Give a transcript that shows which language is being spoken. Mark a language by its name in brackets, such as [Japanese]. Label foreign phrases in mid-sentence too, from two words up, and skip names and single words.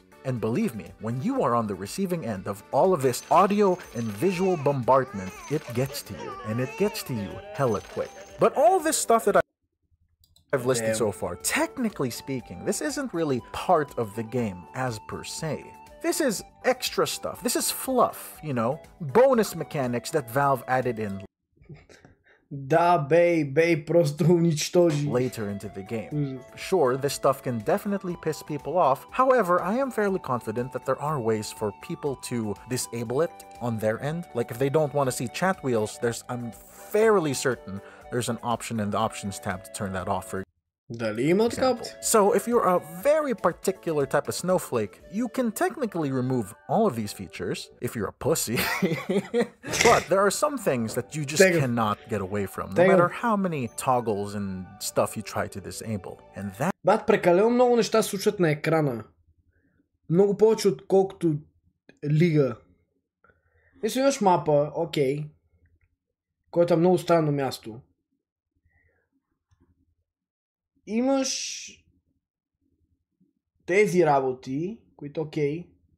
[English] And believe me, when you are on the receiving end of all of this audio and visual bombardment, it gets to you, and it gets to you hella quick. But all this stuff that I've listed so far, technically speaking, this isn't really part of the game as per se. This is extra stuff. This is fluff, you know? Bonus mechanics that Valve added in [Bulgarian] Да, бей, просто уничтожи. [English] Later into the game. Sure, this stuff can definitely piss people off. However, I am fairly confident that there are ways for people to disable it on their end. Like if they don't want to see chat wheels, I'm fairly certain there's an option in the options tab to turn that off, for [Bulgarian] Дали има така? [English] So if you're a very particular type of snowflake, you can technically remove all of these features if you're a pussy. But there are some things that you just cannot get away from, no matter how many toggles and stuff you try to disable. And that... [Bulgarian] Бат, прекалено много неща се случват на екрана. Много повече отколкото лига. Мисля, имаш мапа, окей, което е много странно място. Имаш тези работи, които окей.